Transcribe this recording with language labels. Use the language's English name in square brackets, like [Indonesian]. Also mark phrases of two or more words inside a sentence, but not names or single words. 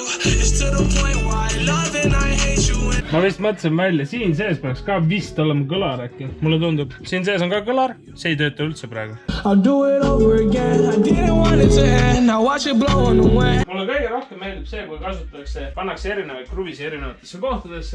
[English] It's to the point why I love and I hate you. [Estonian] Ma vist mõtlesin välja, siin sees peaks ka vist olema kõlar äkki. Mulle tundub, siin sees on ka kõlar, see ei tööta üldse praegu. Mulle kõige rohkem meeldib see, kui kasutatakse, pannakse erinevaid kruvisi erinevatesse kohtadesse.